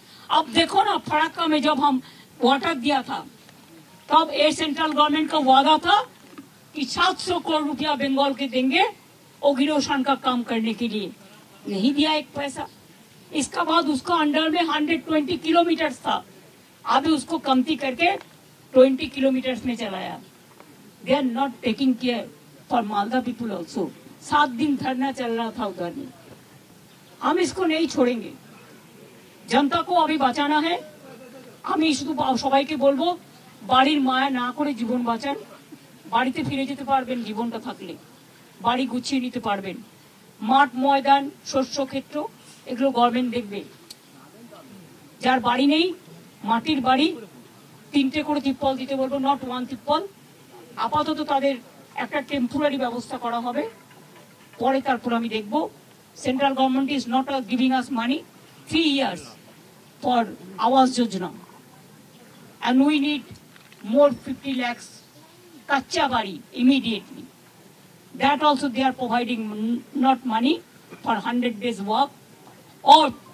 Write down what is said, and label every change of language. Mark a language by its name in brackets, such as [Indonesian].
[Hindi] अब देखो ना, फराक्का में जब हम वाटर दिया था, तब ये सेंट्रल गवर्नमेंट का वादा था कि 700 करोड़ रुपया बंगाल के देंगे ओगिरोशन का काम करने के लिए। नहीं दिया एक पैसा। इसका बाद उसका अंडर में 120 किलोमीटर था, अभी उसको कमती करके 20 किलोमीटर में चलाया। [English] They are not taking care for Malda people also. [Hindi] 7 दिन धरना चल रहा था उधर में। हम इसको नहीं छोड़ेंगे, जनता को अभी बचाना है। [Bangla] আমি শুধু সবাইকে বলবো, বাড়ির মায়া না করে জীবন বাঁচান। বাড়িতে ফিরে যেতে পারবেন জীবনটা থাকলে, বাড়ি গুছিয়ে নিতে পারবেন। মাঠ ময়দান শস্য ক্ষেত্র এগুলো গভর্নমেন্ট দেখবে। যার বাড়ি নেই, মাটির বাড়ি 3টে করে তিরপল দিতে বলবো, [English] Not 1 তিরপল। [Bangla] আপাতত তাদের একটা টেম্পোরারি ব্যবস্থা করা হবে, পরে তারপর আমি দেখব। [English] Central government is not giving us money 3 years for Awas Yojana, and we need more 50 lakhs kacha bari immediately. That also they are providing not money for 100 days work, or